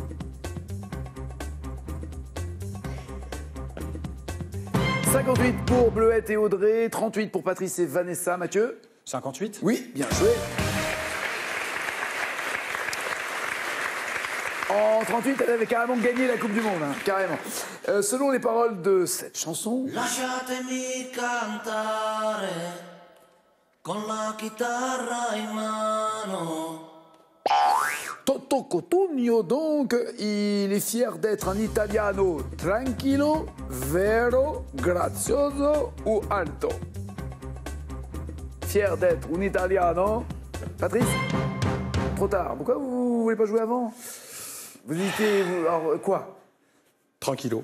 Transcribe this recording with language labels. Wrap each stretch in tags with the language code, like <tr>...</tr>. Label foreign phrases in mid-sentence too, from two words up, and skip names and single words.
<fr>« 58 pour Bleuette et Audrey, 38 pour Patrice et Vanessa. Mathieu? 58? Oui, bien joué. En 38, elle avait carrément gagné la Coupe du Monde, carrément. Selon les paroles de cette chanson...</fr> <it>Lasciatemi cantare con la chitarra in mano.</it> <fr>Toto Cotugno, donc, il est fier d'être un</fr> <it>italiano tranquillo, vero, grazioso</it> <fr>ou alto. Fier d'être un italiano. Patrice? Trop tard. Pourquoi vous voulez pas jouer avant? Vous étiez... Alors, quoi? Tranquillo.</fr>